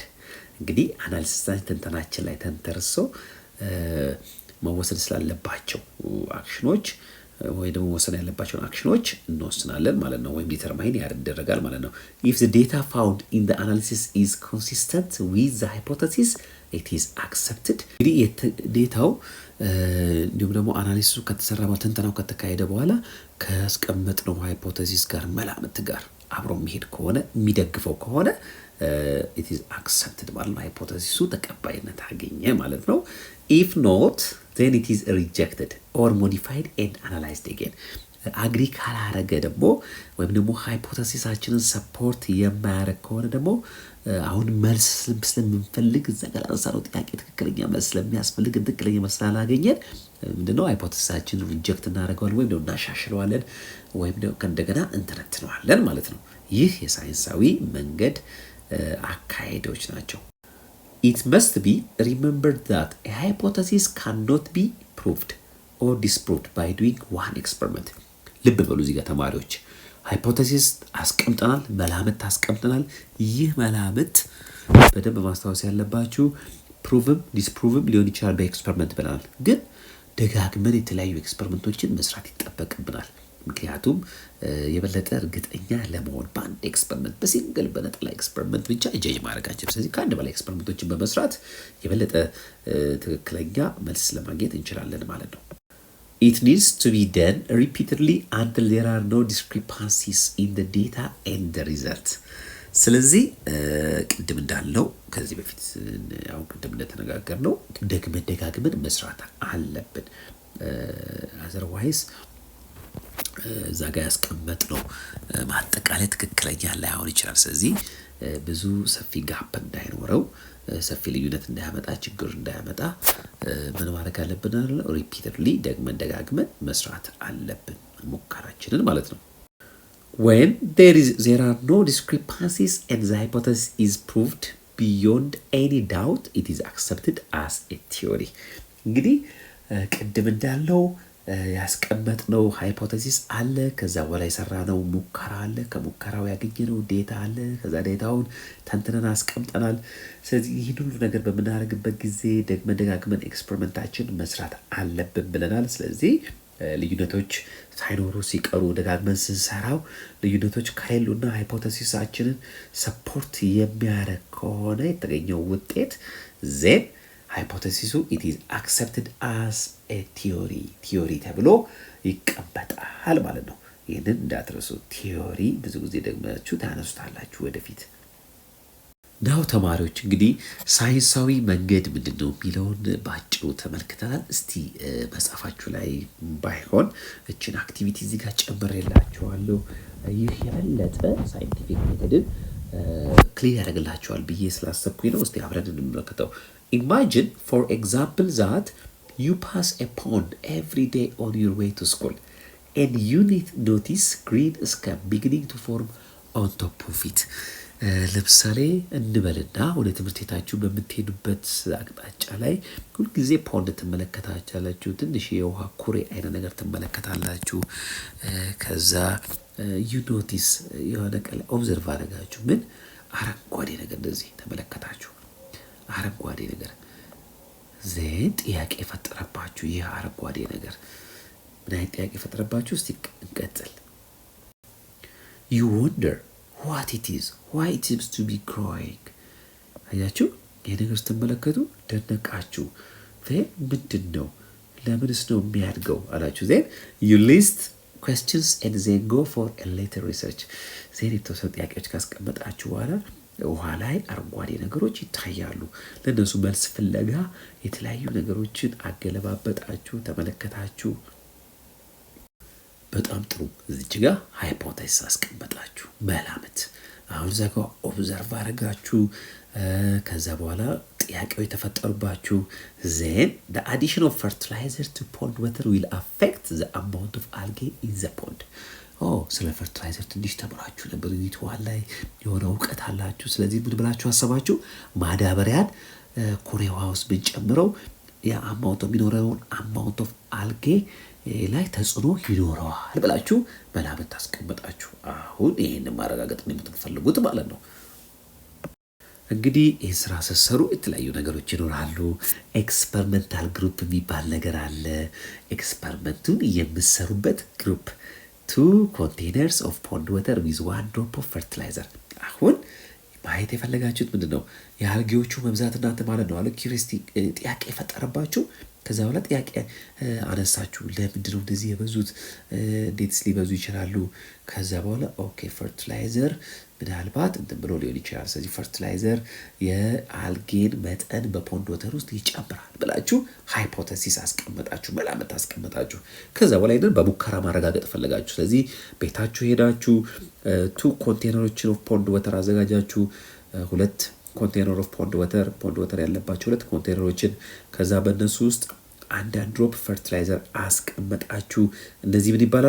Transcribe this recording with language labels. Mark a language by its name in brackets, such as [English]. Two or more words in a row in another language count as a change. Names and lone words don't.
[Amharic] እንግዲህ አናሊሲሳችን ተንተናችን ላይ ተንተርሶ መወሰድ ስላለባቸው አክሽኖች ወይ ደግሞ መወሰን ያለባቸውን አክሽኖች እንወስናለን ማለት ነው፣ ወይም ዲተርማይን ያደርጋል ማለት ነው። [English] If the data found in the analysis is consistent with the hypothesis, it is accepted. [Amharic] እንግዲህ ዴታው እንዲሁም ደግሞ አናሊሲሱ ከተሰራ በኋላ ትንተናው ከተካሄደ በኋላ ካስቀመጥነው ሃይፖቴሲስ ጋር መላምት ጋር አብሮ የሚሄድ ከሆነ የሚደግፈው ከሆነ [English] it is accepted [Amharic] ማለት ነው፣ ሃይፖቴሲሱ ተቀባይነት አገኘ ማለት ነው። [English] If not, then it is rejected or modified and analyzed again. [Amharic] አግሪ ካላረገ ደግሞ ወይም ደግሞ ሃይፖቴሲሳችንን ሰፖርት የማያረግ ከሆነ ደግሞ አሁን መልስ ስለምንፈልግ እዛ ጋር አንሳነው ጥያቄ ትክክለኛ መልስ ስለሚያስፈልግ ትክክለኛ መልስ ስላላገኘን ምንድነው ሃይፖቴሲሳችንን ሪጀክት እናደርገዋለን ወይም ደግሞ እናሻሽለዋለን ወይም ደግሞ እንደገና እንተነትነዋለን ማለት ነው። ይህ የሳይንሳዊ መንገድ አካሄዶች ናቸው። [English] It must be remembered that a hypothesis cannot be proved or disproved by doing one experiment. [Amharic] ልብ በሉ እዚህ ጋር ተማሪዎች፣ ሃይፖቴሲስ አስቀምጠናል፣ መላምት አስቀምጠናል። ይህ መላምት በደንብ ማስታወስ ያለባችሁ ፕሩቭም ዲስፕሩቭም ሊሆን ይችላል በኤክስፐሪመንት ብለናል። ግን ደጋግመን የተለያዩ ኤክስፐሪመንቶችን መስራት ይጠበቅብናል። ምክንያቱም የበለጠ እርግጠኛ ለመሆን በአንድ ኤክስፐሪመንት በሲንግል በነጠላ ኤክስፐሪመንት ብቻ ጀጅ ማድረጋችን፣ ስለዚህ ከአንድ በላይ ኤክስፐሪመንቶችን በመስራት የበለጠ ትክክለኛ መልስ ለማግኘት እንችላለን ማለት ነው። [English] It needs to be done repeatedly until there are no discrepancies in the data and the result. [Amharic] ስለዚህ ቅድም እንዳልነው ከዚህ በፊት ያው ቅድም እንደተነጋገርነው ደጋግመን መስራት አለብን። otherwise እዛ ጋር ያስቀመጥነው ማጠቃለያ ትክክለኛ ላይሆን ይችላል። ስለዚህ ብዙ ሰፊ ጋፕ እንዳይኖረው ሰፊ ልዩነት እንዳያመጣ ችግር እንዳያመጣ ምን ማድረግ አለብን? ሪፒተድሊ ደጋግመን መስራት አለብን ሙከራችንን ማለት ነው። [English] When there are no discrepancies and the hypothesis is proved beyond any doubt, it is accepted as a theory. [Amharic] እንግዲህ ቅድም እንዳለው ያስቀመጥነው ሃይፖቴሲስ አለ፣ ከዛ በኋላ የሰራነው ሙከራ አለ፣ ከሙከራው ያገኘነው ዴታ አለ፣ ከዛ ዴታውን ተንትነን አስቀምጠናል። ስለዚህ ይህን ሁሉ ነገር በምናደርግበት ጊዜ ደጋግመን ኤክስፐሪመንታችን መስራት አለብን ብለናል። ስለዚህ ልዩነቶች ሳይኖሩ ሲቀሩ ደጋግመን ስንሰራው ልዩነቶች ከሌሉና ሃይፖቴሲሳችንን ሰፖርት የሚያደርግ ከሆነ የተገኘው ውጤት ዜን ሃይፖቴሲሱ [English] it is accepted as a theory [Amharic] ተብሎ ይቀመጣል ማለት ነው። ይህንን እንዳትረሱ። ቲዮሪ ብዙ ጊዜ ደግማችሁ ታነሱታላችሁ ወደፊት። ናው ተማሪዎች እንግዲህ ሳይንሳዊ መንገድ ምንድነው የሚለውን ባጭሩ ተመልክተናል። እስቲ መጽሐፋችሁ ላይ ባይሆን እችን አክቲቪቲ እዚህ ጋር ጨምሬላችኋለሁ። ይህ የበለጠ [English] scientific method [Amharic] ክሊር ያደርግላችኋል ብዬ ስላሰብኩኝ ነው። እስቲ አብረን እንመለከተው። [English] Imagine, for example, that you pass a pond every day on your way to school, and you notice green scum beginning to form on top of it. [Amharic] ለምሳሌ እንበልና ወደ ትምህርት ቤታችሁ በምትሄዱበት አቅጣጫ ላይ ሁልጊዜ ፖንድ ትመለከታላችሁ። ትንሽ የውሃ ኩሬ አይነት ነገር ትመለከታላችሁ። ከዛ [English] you notice [Amharic] የሆነ ቀን ኦብዘርቭ አደረጋችሁ። ምን አረንጓዴ ነገር እንደዚህ ተመለከታችሁ። አረንጓዴ ነገር ዜን ጥያቄ ፈጠረባችሁ። ይህ አረንጓዴ ነገር ምን አይነት ጥያቄ ፈጠረባችሁ? እስቲ እንቀጥል። [English] you wonder what it is, why it seems to be growing. [Amharic] አያችሁ፣ ይህ ነገር ስትመለከቱ ደነቃችሁ። ዜን ምንድን ነው ለምንስ ነው የሚያድገው አላችሁ። ዜን [English] you list questions and then go for a later research. [Amharic] ዜን የተወሰኑ ጥያቄዎች ካስቀመጣችሁ በኋላ ውሃ ላይ አረንጓዴ ነገሮች ይታያሉ። ለነሱ መልስ ፍለጋ የተለያዩ ነገሮችን አገለባበጣችሁ፣ ተመለከታችሁ። በጣም ጥሩ። እዚች ጋር ሃይፖቴሲስ አስቀመጣችሁ፣ መላምት። አሁን እዛ ጋር ኦብዘርቭ አደረጋችሁ። ከዛ በኋላ ጥያቄው የተፈጠሩባችሁ [English] then the addition of fertilizer to pond water will affect the amount of algae in the pond. [Amharic] ስለ ፈርቲላይዘር ትንሽ ተምራችሁ ነበር። ዩቲዩብ ላይ የሆነ እውቀት አላችሁ። ስለዚህ ምን ብላችሁ አሰባችሁ? ማዳበሪያን ኩሬዋ ውስጥ ብንጨምረው የአማውንት የሚኖረውን [English] amount of algae [Amharic] ላይ ተጽዕኖ ይኖረዋል ብላችሁ መላምት ታስቀምጣችሁ። አሁን ይሄንን ማረጋገጥ ነው የምትፈልጉት ማለት ነው። እንግዲህ ይህ ስራ ስትሰሩ የተለያዩ ነገሮች ይኖራሉ። [English] experimental group [Amharic] የሚባል ነገር አለ። ኤክስፐሪመንቱን የምትሰሩበት ግሩፕ [English] 2 containers of pond water with 1 drop of fertilizer. [Amharic] አሁን ማየት የፈለጋችሁት ምንድነው? የአልጌዎቹ መብዛት እናንተ ማለት ነው አለ ኪሪስቲ ጥያቄ ፈጠረባችሁ። ከዛ በኋላ ጥያቄ አነሳችሁ። ለምንድን ነው እንደዚህ የበዙት? እንዴትስ ሊበዙ ይችላሉ? ከዛ በኋላ ኦኬ ፈርቲላይዘር ምናልባት እንትን ብሎ ሊሆን ይችላል። ስለዚህ ፈርቲላይዘር የአልጌን መጠን በፖንድ ወተር ውስጥ ይጨምራል ብላችሁ ሃይፖቴሲስ አስቀመጣችሁ፣ መላምት አስቀመጣችሁ። ከዛ በኋላ ይሄንን በሙከራ ማረጋገጥ ፈለጋችሁ። ስለዚህ ቤታችሁ ሄዳችሁ 2 [English] containers of pond water [Amharic] አዘጋጃችሁ። 2 [English] container of pond water [Amharic] ያለባቸው 2 ኮንቴነሮችን ከዛ በእነሱ ውስጥ አንዳንድ [English] drop fertilizer [Amharic] አስቀመጣችሁ። እነዚህ ምን ይባላሉ?